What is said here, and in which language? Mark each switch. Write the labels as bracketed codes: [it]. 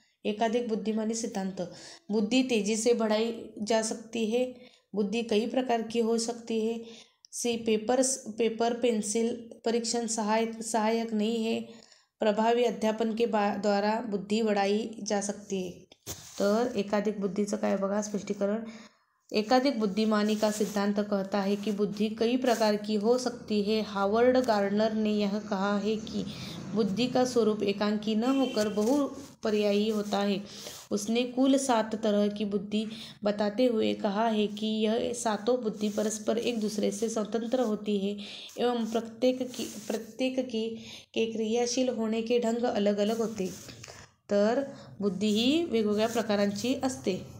[hi] एकाधिक बुद्धिमानी सिद्धांत. बुद्धि तेजी से बढ़ाई जा सकती है. बुद्धि कई प्रकार की हो सकती है. सी. पेपर पेंसिल परीक्षण सहायक नहीं है. प्रभावी अध्यापन के द्वारा बुद्धि बढ़ाई जा सकती है. [mr] तर एकाधिक बुद्धीचं काय बघा स्पष्टीकरण. [hi] एकाधिक बुद्धिमानी का सिद्धांत कहता है कि बुद्धि कई प्रकार की हो सकती है. हावर्ड गार्डनर ने यह कहा है कि बुद्धि का स्वरूप एकांकी न होकर बहुपर्यायी होता है. उसने कुल 7 तरह की बुद्धि बताते हुए कहा है कि यह 7 बुद्धि परस्पर एक दूसरे से स्वतंत्र होती है एवं प्रत्येक के क्रियाशील होने के ढंग अलग अलग होते. [mr] तर बुद्धी ही वेगवेगळ्या प्रकारांची असते.